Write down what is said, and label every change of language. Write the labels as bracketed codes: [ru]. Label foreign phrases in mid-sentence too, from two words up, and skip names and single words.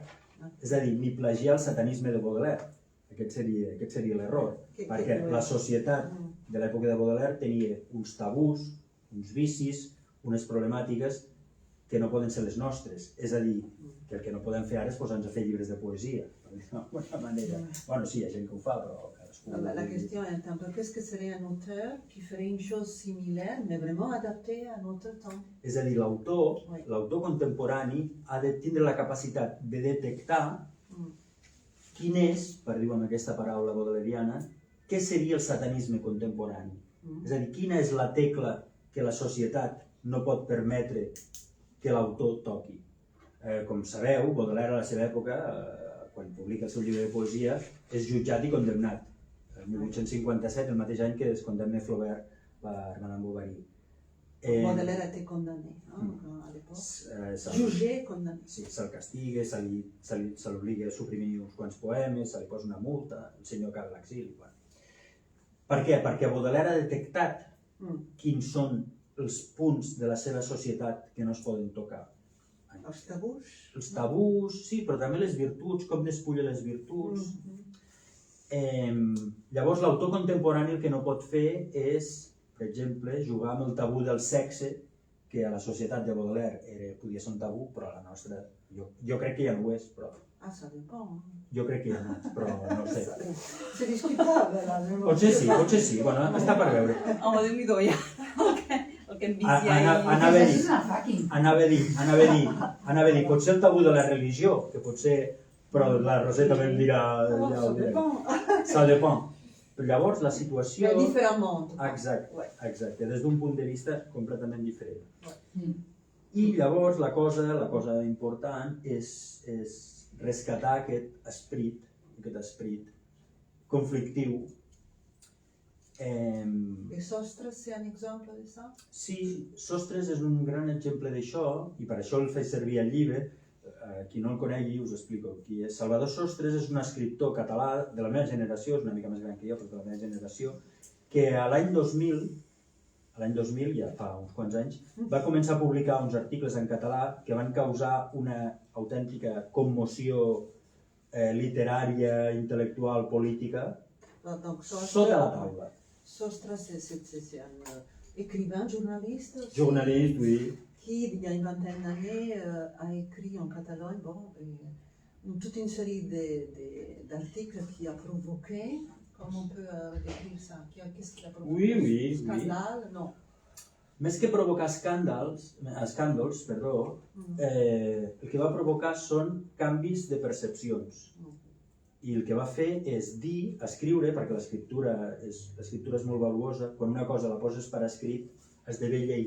[ca] És a dir, ni plagiar el satanisme de Baudelaire. Aquest seria l'error, perquè la societat de l'època de Baudelaire tenia uns tabús, uns vicis, unes problemàtiques que no poden ser les nostres. És a dir, que el que no podem fer ara és posar-nos a fer llibres de poesia, per dir-ho d'alguna manera. Bueno, sí, hi ha gent que ho fa, però cadascú... [fr] La question est un peu, qu'est-ce que serait un auteur qui ferait une chose similaire, mais vraiment adaptée à notre temps? [ca] És a dir, l'autor contemporani ha de tindre la capacitat de detectar quin és, per dir-ho amb aquesta paraula baudeleriana, què seria el satanisme contemporani. És a dir, quina és la tecla que la societat no pot permetre que l'autor toqui. Com sabeu, Baudelaire a la seva època, quan publica el seu llibre de poesia, és jutjat i condemnat. El 1857, el mateix any que es condemna Flaubert per Madame Bovary. [fr] Baudelaire a été condamné à l'époque. Jugé, condamné. [ca] Sí, se'l castiga, se l'obliga a suprimir uns quants poemes, se li posa una multa, el senyor cal l'exili. Per què? Perquè Baudelaire ha detectat quins són els punts de la seva societat que no es poden tocar. Els tabús. Els tabús, sí, però també les virtuts, com despulla les virtuts. Llavors, l'autor contemporani el que no pot fer és, per exemple, jugar amb el tabú del sexe, que a la societat de Baudelaire podia ser un tabú, però a la nostra, jo crec que ja no ho és, però... [fr] Ah, ça dépend. [ca] Jo crec que ja no, però no ho sé. [fr] C'est discutable, là. [ca] Potser sí, bueno, està per veure. Home, Déu-n'hi-do, ja. El que em vicia Anava a dir, potser el tabú de la religió, que potser, però la Roseta també em dirà... [fr] Ça dépend. [ca] Però llavors la situació... Diferentment. Exacte, des d'un punt de vista completament diferent. I llavors la cosa important és rescatar aquest esperit conflictiu. [fr] Et Sostres, c'est un exemple de ça? [ca] Sí, Sostres és un gran exemple d'això, i per això el faig servir al llibre. Qui no el conegui, us explico qui és. Salvador Sostres és un escriptor català de la meva generació, és una mica més gran que jo, però de la meva generació, que l'any 2000, ja fa uns quants anys, va començar a publicar uns articles en català que van causar una autèntica commoció literària, intel·lectual, política, sota la taula. Sostres, [fr] c'est un écrivain, journaliste aussi. Journaliste, oui. Qui, il y a une vingtaine d'années, a écrit en Catalogne toute une série d'articles qui a provoqué Comment on peut décrire ça? Qu'est-ce qu'il a provoqué? Oui. Scandale? Non. [ca] Més que provocar escàndols, el que va provocar són canvis de percepcions. I el que va fer és dir, escriure, perquè l'escriptura és molt valuosa, quan una cosa la poses per escrit, esdevé llei.